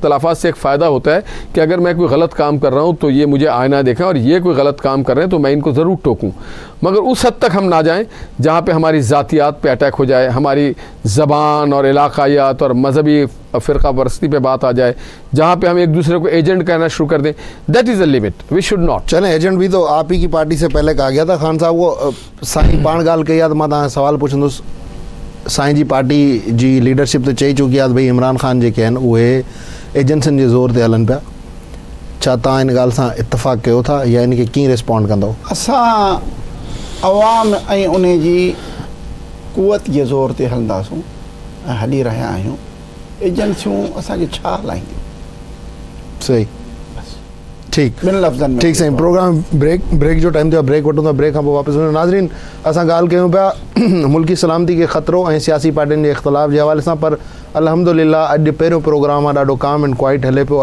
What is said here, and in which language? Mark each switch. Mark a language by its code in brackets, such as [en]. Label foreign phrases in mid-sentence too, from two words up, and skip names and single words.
[ur] اختلافات سے ایک فائدہ ہوتا ہے کہ اگر میں کوئی غلط کام کر رہا ہوں تو یہ مجھے آئینہ دیکھیں، اور یہ کوئی غلط کام کر رہے ہیں تو میں ان کو ضرور ٹوکوں، مگر اس حد تک ہم نہ جائیں جہاں پے ہماری ذاتیات پے اٹیک ہو جائے، ہماری زبان اور علاقائیات اور مذہبی فرقہ پرستی پے بات آ جائے، جہاں پے ہم ایک دوسرے کو ایجنٹ کہنا شروع کر دیں. [en] That is a limit, we should not. [ur] چلیں، ایجنٹ بھی تو آپ ہی کی پارٹی سے پہلے کہا گیا تھا. [sd] खान साहब वो साईं पाण ॻाल्हि कई आहे त मां तव्हां सवाल पुछंदुसि। साईं जी पार्टी जी लीडरशिप तो चई चुकी आहे त भई इमरान ख़ान जेके आहिनि उहे एजेंसियुनि जे ज़ोर ते हलनि पिया। छा तव्हां इन ॻाल्हि सां इत्तेफ़ाक़ कयो था या इन खे कीअं रिस्पॉन्ड कंदव? असां अवाम ऐं उन जी क़ुवत जे ज़ोर ते हलंदासूं ऐं हली रहिया आहियूं। एजेंसियूं असांखे छा हलाईंदियूं? सही, ठीक, ॿिनि लफ़्ज़नि में। ठीक साईं, [en] program break [sd] जो टाइम थियो आहे, ब्रेक वठूं था, ब्रेक खां पोइ वापसि वञूं। नाज़रीन, असां ॻाल्हि कयूं पिया मुल्की सलामती खे ख़तरो ऐं सियासी पार्टियुनि जे इख़्तिलाफ़ जे हवाले सां, पर अल्हम्दुलिल्लाह अॼु पहिरियों प्रोग्राम आहे, ॾाढो [en] calm and quiet [sd] हले पियो।